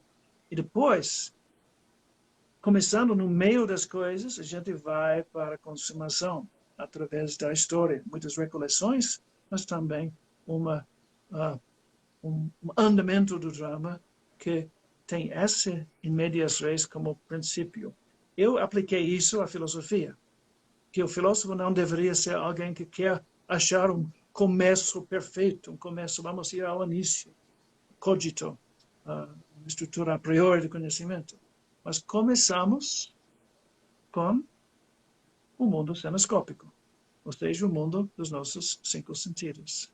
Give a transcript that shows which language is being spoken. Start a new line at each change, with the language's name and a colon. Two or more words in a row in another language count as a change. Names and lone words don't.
Portuguese: E depois, começando no meio das coisas, a gente vai para a consumação, através da história. Muitas recolheções, mas também um andamento do drama que tem esse
Latin: in medias res
Portuguese: como princípio. Eu apliquei isso à filosofia, que o filósofo não deveria ser alguém que quer achar um começo perfeito, um começo, vamos ir ao início, cogito, estrutura
Latin: a priori
Portuguese: do conhecimento. Mas começamos com o mundo senoscópico, ou seja, o mundo dos nossos 5 sentidos.